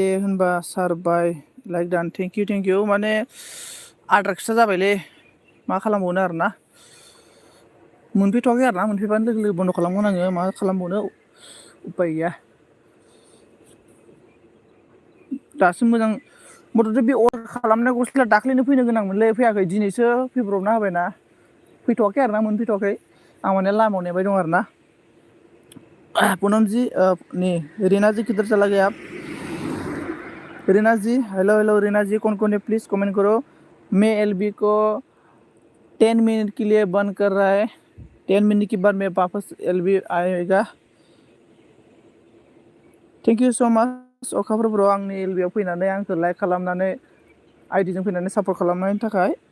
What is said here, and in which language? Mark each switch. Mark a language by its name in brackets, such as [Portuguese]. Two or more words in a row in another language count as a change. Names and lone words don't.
[Bodo] होनबा सार बाय [English] like done thank you [Bodo] माने आद्रा खिथा जाबायलै मा खालामबावनो आरो ना मोनफैथ'वाखै आरो ना मोनफैबानो लोगो लोगो बन्द' खालामगोन आङो मा खालामबावनो उपाय गैया दासो मोजां मथथे बे अर्डार खालामनाय गस्लाया दाख्लैनो फैनो गोनांमोनलै फैयाखै दिनैसो फैब्रबना होबायना फैथ'वाखै आरो ना मोनफैथ'वाखै आं माने लामायाव नेबाय दं आरो ना [Hindi] पूनम जी नहीं रीना जी किधर चला गया आप रीना जी हेलो रीना जी कौन है प्लीज कमेंट करो मैं एलबी को 10 मिनट के लिए बंद कर रहा है 10 मिनट के बाद मैं वापस एलबी आएगा [English] thank you so much [Bodo] अखाफोर ब्र आंनि एलबिआव फैनानै आंखौ लाइक खालामनानै आइडिजों फैनानै सापर्ट खालामनायनि थाखाय